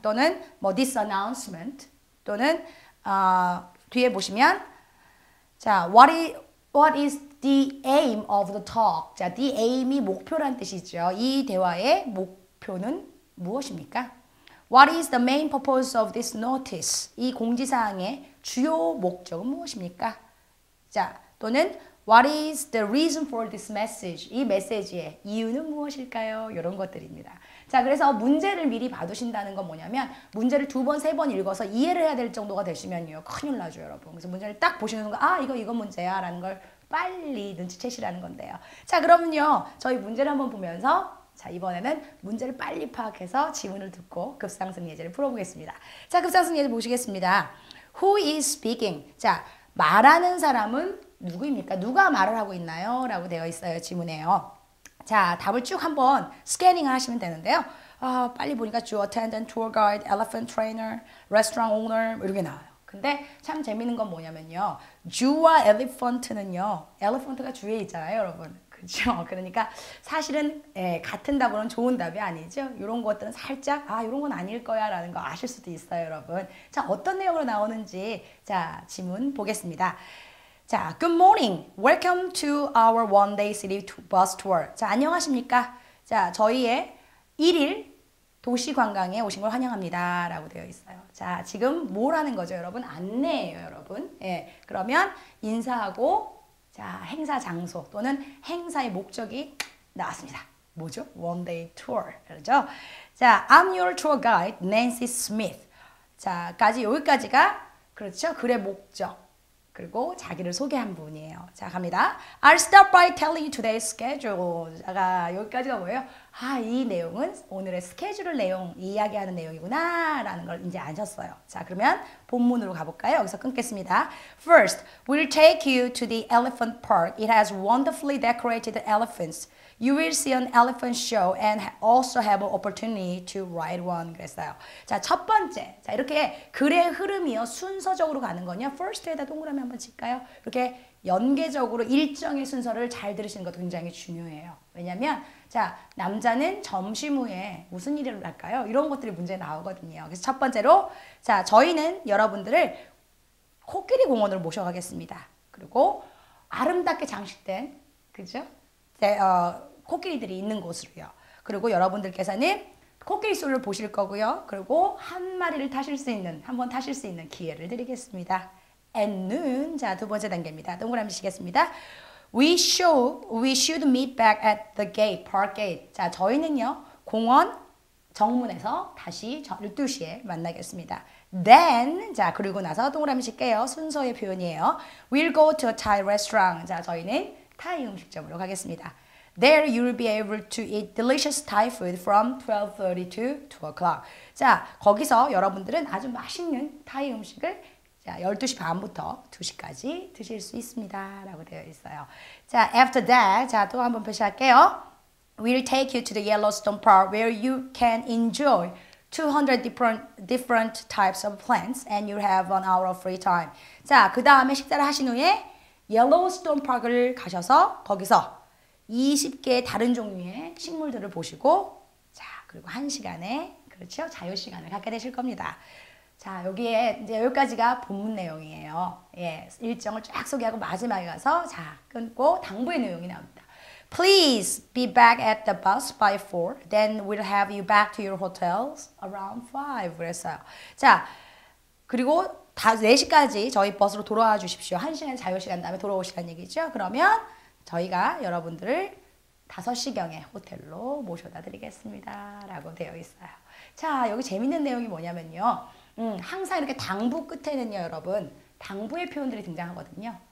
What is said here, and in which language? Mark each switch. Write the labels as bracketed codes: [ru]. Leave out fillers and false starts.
[ko] 또는 뭐 [en] this announcement? [ko] 또는 뒤에 보시면 자, [en] what is the aim of the talk? [ko] 자, the aim이 목표란 뜻이죠. 이 대화의 목표는 무엇입니까? [en] What is the main purpose of this notice? [ko] 이 공지사항의 주요 목적은 무엇입니까? 자, 또는 [en] What is the reason for this message? [ko] 이 메시지의 이유는 무엇일까요? 이런 것들입니다. 자, 그래서 문제를 미리 봐두신다는 건 뭐냐면 문제를 2번, 3번 읽어서 이해를 해야 될 정도가 되시면요. 큰일 나죠, 여러분. 그래서 문제를 딱 보시는 순간 아, 이거 문제야 라는 걸 빨리 눈치채시라는 건데요. 자, 그러면요. 저희 문제를 한번 보면서 자, 이번에는 문제를 빨리 파악해서 지문을 듣고 급상승 예제를 풀어보겠습니다. 자, 급상승 예제 보시겠습니다. [en] Who is speaking? [ko] 자, 말하는 사람은 누구입니까? 누가 말을 하고 있나요? 라고 되어 있어요. 지문에요. 자, 답을 쭉 한번 스캐닝을 하시면 되는데요. 아, 빨리 보니까 [en] Zoo attendant, tour guide, elephant trainer, restaurant owner [ko] 이렇게 나와요. 근데 참 재밌는 건 뭐냐면요. Zoo와 elephant는요. elephant가 주에 있잖아요, 여러분. 그렇죠? 그러니까 사실은 같은 답으로는 좋은 답이 아니죠. 이런 것들은 살짝 이런 건 아닐 거야 라는 거 아실 수도 있어요, 여러분. 자, 어떤 내용으로 나오는지 자, 지문 보겠습니다. [en] 자, good morning. Welcome to our one-day city bus tour. [ko] 자, 안녕하십니까? 자, 저희의 1일 도시 관광에 오신 걸 환영합니다. 라고 되어 있어요. 자, 지금 뭘 하는 거죠, 여러분? 안내예요, 여러분. 예, 그러면 인사하고 자, 행사 장소 또는 행사의 목적이 나왔습니다. 뭐죠? One-day tour. 그렇죠? [en] 자, I'm your tour guide, Nancy Smith. [ko] 자, 여기까지가 그렇죠? 글의 목적. 그리고 자기를 소개한 분이에요. 자, 갑니다. [en] I'll start by telling you today's schedule. [ko] 자, 여기까지가 뭐예요? 아, 이 내용은 오늘의 스케줄 내용, 이야기하는 내용이구나 라는 걸 이제 아셨어요. 자, 그러면 본문으로 가볼까요? 여기서 끊겠습니다. [en] First, we'll take you to the elephant park. It has wonderfully decorated elephants. You will see an elephant show and also have an opportunity to ride one. [ko] 그랬어요. 자, 첫 번째. 자, 이렇게 글의 흐름이요. 순서적으로 가는 거냐. first에다 동그라미 한번 칠까요? 이렇게 연계적으로 일정의 순서를 잘 들으시는 것도 굉장히 중요해요. 왜냐면 자, 남자는 점심 후에 무슨 일을 할까요? 이런 것들이 문제에 나오거든요. 그래서 첫 번째로 자, 저희는 여러분들을 코끼리 공원으로 모셔가겠습니다. 그리고 아름답게 장식된 그죠? 코끼리들이 있는 곳으로요. 그리고 여러분들께서는 코끼리 쇼를 보실 거고요. 그리고 한 번 타실 수 있는 기회를 드리겠습니다. [en] And noon. [ko] 자, 두 번째 단계입니다. 동그라미 치겠습니다. [en] We should meet back at the gate, park gate. [ko] 자, 저희는요, 공원 정문에서 다시 12시에 만나겠습니다. Then, 자, 그리고 나서 동그라미 칠게요. 순서의 표현이에요. [en] We'll go to a Thai restaurant. [ko] 자, 저희는 타이 음식점으로 가겠습니다. [en] There you'll be able to eat delicious Thai food from 12:30 to 2 o'clock. [ko] 자, 거기서 여러분들은 아주 맛있는 타이 음식을 자, 12시 반부터 2시까지 드실 수 있습니다. 라고 되어 있어요. 자, [en] after that, [ko] 자, 또 한번 표시할게요. [en] We'll take you to the Yellowstone Park where you can enjoy 200 different types of plants and you'll have an hour of free time. [ko] 자, 그 다음에 식사를 하신 후에 옐로우스톤 파크를 가셔서 거기서 20개의 다른 종류의 식물들을 보시고 자, 그리고 1시간의 그렇죠? 자유 시간을 갖게 되실 겁니다. 자, 여기에 이제 여기까지가 본문 내용이에요. 예, 일정을 쫙 소개하고 마지막에 가서 자, 끊고 당부의 내용이 나옵니다. [en] Please be back at the bus by 4. Then we'll have you back to your hotels around 5. [ko] 그랬어요. 자, 그리고 4시까지 저희 버스로 돌아와 주십시오. 1시간 자유시간 다음에 돌아오시라는 얘기죠. 그러면 저희가 여러분들을 5시경에 호텔로 모셔다 드리겠습니다. 라고 되어 있어요. 자, 여기 재밌는 내용이 뭐냐면요. 항상 이렇게 당부 끝에는요, 여러분, 당부의 표현들이 등장하거든요.